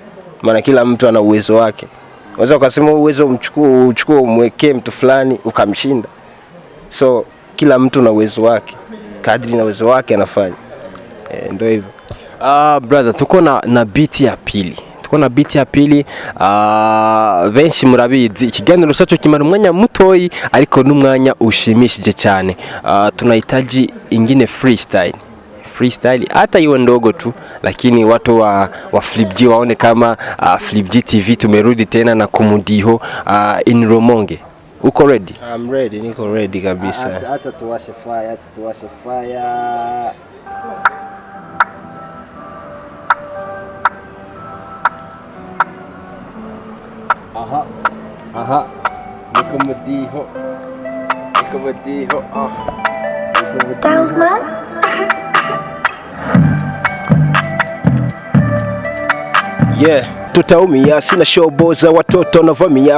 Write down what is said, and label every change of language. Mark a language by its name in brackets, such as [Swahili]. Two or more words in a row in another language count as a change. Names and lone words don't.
[Swahili] Maana kila mtu ana uwezo wake. Unaweza ukasema uwezo uchukue umwekee mtu fulani ukamshinda. So kila mtu na uwezo wake, kadri na uwezo wake anafanya. Ndio hivyo. Brother, tuko na beat ya pili. [Rundi] Benshi murabizi ikiganiro cyacu kimara umwanya mutoyi ariko n'umwanya ushimishije cyane. [Swahili] Tunahitaji ingine freestyle hata iwe ndogo tu, lakini watu wa Flipg waone kama Flipg TV tumerudi tena na kumudiho in Rumonge. Uko ready? [English] I'm ready, [Swahili] niko ready kabisa. Acha tuwashe fire. Aha. Niko mudiho. Yeah, tutaumia, sina showboza watoto navamia.